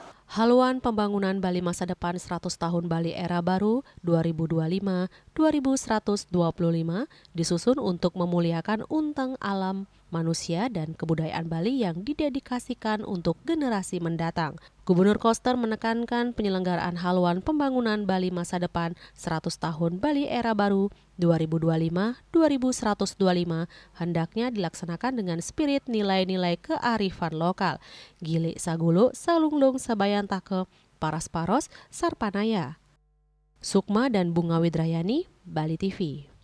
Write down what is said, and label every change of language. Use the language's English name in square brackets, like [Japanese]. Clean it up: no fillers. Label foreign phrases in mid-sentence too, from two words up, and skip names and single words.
[Indonesian] Haluan pembangunan Bali masa depan 100 tahun Bali era baru 2025-2125 disusun untuk memuliakan unteng alam, manusia, dan kebudayaan Bali yang didedikasikan untuk generasi mendatang. Gubernur Koster menekankan penyelenggaraan haluan pembangunan Bali masa depan 100 tahun Bali era baru 2025-2125 hendaknya dilaksanakan dengan spirit nilai-nilai kearifan lokal. [Balinese] Gili Sagulu, Salunglung Sabayantake, Paras Paros, Sarpanaya. [Indonesian] Sukma dan Bunga Widrayani, Bali TV.